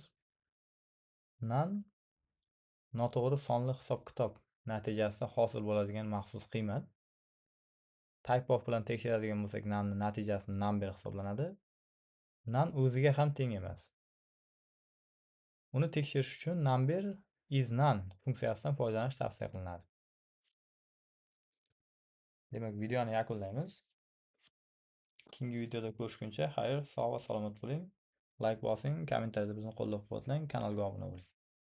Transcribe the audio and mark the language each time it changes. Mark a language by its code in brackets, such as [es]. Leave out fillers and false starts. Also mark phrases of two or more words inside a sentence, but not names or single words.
[uz] Nan noto'g'ri sonli hisob-kitob natijasida hosil bo'ladigan maxsus qiymat. Typeof bilan tekshiradigan bo'lsak, nanni natijasi number hisoblanadi. Nan o'ziga ham teng emas. Uni tekshirish uchun [en] number is none [uz] funksiyasidan foydalanish tavsiya qilinadi. Demak, videoni yakunlaymiz. Keyingi videoda ko'rishguncha xayr, sog' va salomat bo'ling. Like bosing, kommentariyada bizni qo'llab-quvvatlang, kanalga obuna bo'ling.